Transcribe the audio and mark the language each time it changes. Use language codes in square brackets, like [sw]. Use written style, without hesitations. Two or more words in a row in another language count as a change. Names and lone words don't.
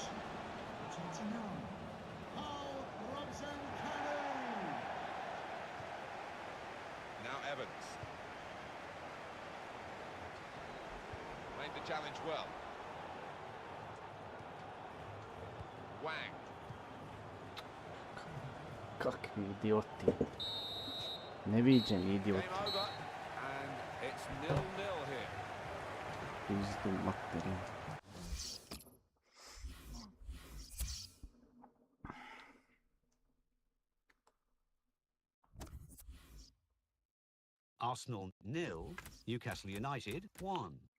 [en] 29. Al Robson-Kanu. Now Evans. Made the challenge well. Wang. [sr] Kakvi idioti. Neviđeni idioti. [en] Game over, and it's 0-0 here. [sr] Pizdu materinu. [en] Arsenal 0, Newcastle United 1.